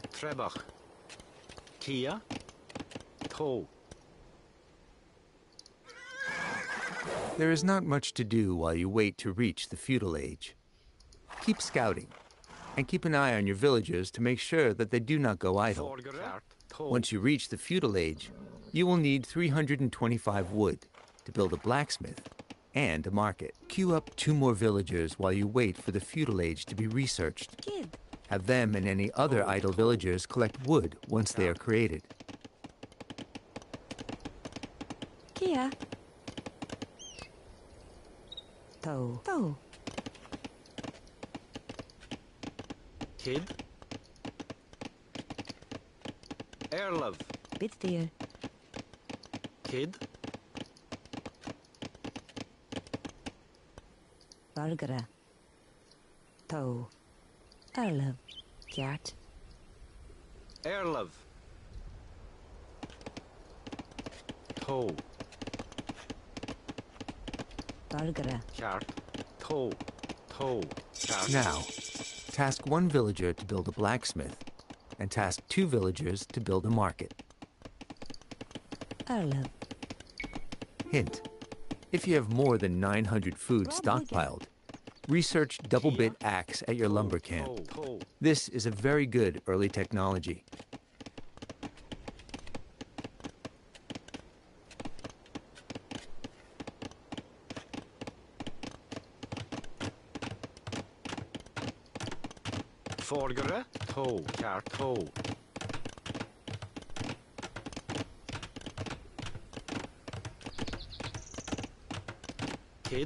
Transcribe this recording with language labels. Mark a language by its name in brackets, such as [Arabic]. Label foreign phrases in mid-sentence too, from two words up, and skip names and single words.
[English] Trebach. Kia. Toe. There is not much to do while you wait to reach the feudal age. Keep scouting, and keep an eye on your villagers to make sure that they do not go idle. Forgere. Kjart. Toe. Once you reach the feudal age, you will need 325 wood to build a blacksmith and a market. Queue up 2 more villagers while you wait for the feudal age to be researched. Kid. Have them and any other idle villagers collect wood once they are created. Kia. Toe. Toe. Kid. Erlov. Bitsteer. Kid. Bargara. Toe. Arlev. Kjart. Erlov. Toe. Bargara. Kjart. Toe. Toe. Kjart. Now, task 1 villager to build a blacksmith, and task 2 villagers to build a market. Arlev. Hint: if you have more than 900 food stockpiled, research double-bit axe at your lumber camp. Toe. Toe. This is a very good early technology. Forgere. Toe. Kjart. Toe. Kid.